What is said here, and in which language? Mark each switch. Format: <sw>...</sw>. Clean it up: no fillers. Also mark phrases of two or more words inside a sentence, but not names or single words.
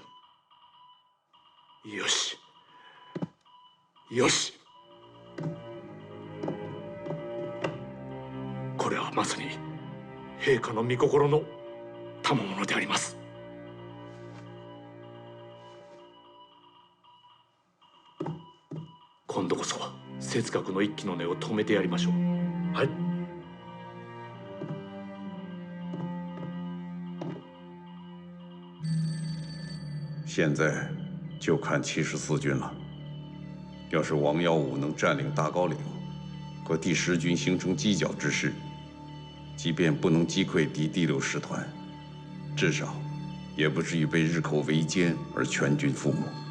<ja>よしよし、これはまさに陛下の御心の賜物であります。今度こそ哲学の一気の根を止めてやりましょう。はい。</ja> <zh>现在就看74军了。要是王耀武能占领大高岭，和第10军形成犄角之势，即便不能击溃第6师团，至少也不至于被日寇围歼而全军覆没。</zh>